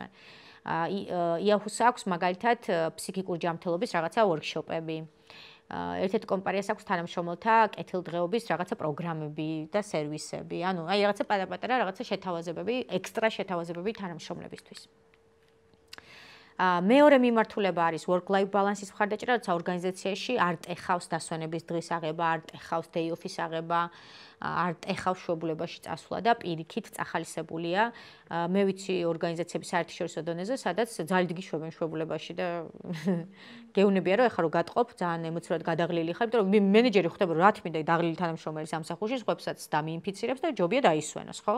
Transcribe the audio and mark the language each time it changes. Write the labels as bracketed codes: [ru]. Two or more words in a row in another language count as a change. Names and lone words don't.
[ka] Yahoo-ს აქვს მაგალითად ფსიქიკური ჯანმრთელობის რაღაცა workshop-ები. ერთ-ერთ კომპანიას აქვს თანამშრომელთა კეთილდღეობის რაღაცა პროგრამები და სერვისები. ანუ აი რაღაცა პატარ-პატარა რაღაცა შეთავაზებები, ექსტრა შეთავაზებები თანამშრომლებისთვის. მეორე მიმართულება არის [en] work-life balance-ის [ka] მხარდაჭერა, როცა ორგანიზაციაში არ ტეხავს დასვენების დღის აღება, არ ტეხავს [en] day off-ის [ka] აღება, არ ტეხავს შვებულებაში წასვლა და პირიქით წახალისებულია. მე ვიცი ორგანიზაციების საერთაშორისო დონეზე, სადაც ძალიან დიდი შვებენ შვებულებაში და გეუბნებია რომ ეხლა რომ გატყობ ძალიან ემოციურად გადაღლილი ხარ, იმიტომ რომ მენეჯერი ხვდება რომ რა თქმა უნდა დაღლილი თანამშრომელი სამსახურში სხვებსაც დამიინფიცირებს და ჯობია დაისვენოს, ხო?